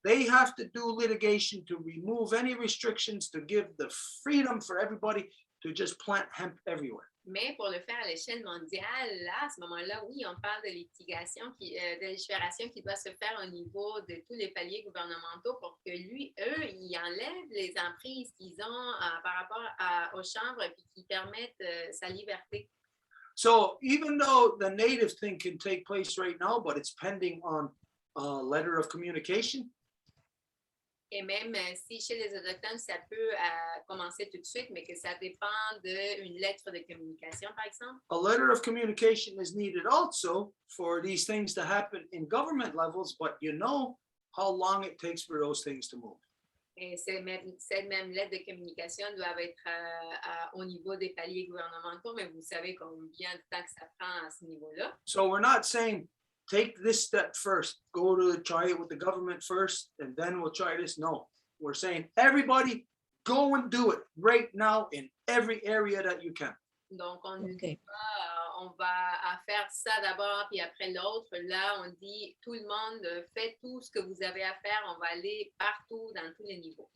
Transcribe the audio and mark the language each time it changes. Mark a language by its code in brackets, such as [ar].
[en] They have to do litigation to remove any restrictions, to give the freedom for everybody to just plant hemp everywhere. [fr] Mais pour le faire à l'échelle mondiale, là, à ce moment-là, oui, on parle de litigation, de légifération qui doit se faire au niveau de tous les paliers gouvernementaux pour que eux, ils enlèvent les emprises qu'ils ont par rapport aux chambres et qui permettent sa liberté. [en] So even though the native thing can take place right now, but it's pending on a letter of communication. [fr] Et même si chez les Autochtones, ça peut commencer tout de suite, mais que ça dépend d'une lettre de communication, par exemple. [en] A letter of communication is needed also for these things to happen in government levels, but you know how long it takes for those things to move. [fr] Et cette même lettre de communication doit être au niveau des paliers gouvernementaux, mais vous savez combien de temps que ça prend à ce niveau-là. [en] So we're not saying take this step first, go to try it with the government first, and then we'll try this. No, we're saying everybody go and do it right now in every area that you can. [fr] Donc, on ne dit pas, on va faire ça d'abord, puis après l'autre. Là, on dit, tout le monde, fait tout ce que vous avez à faire. On va aller partout, dans tous les niveaux.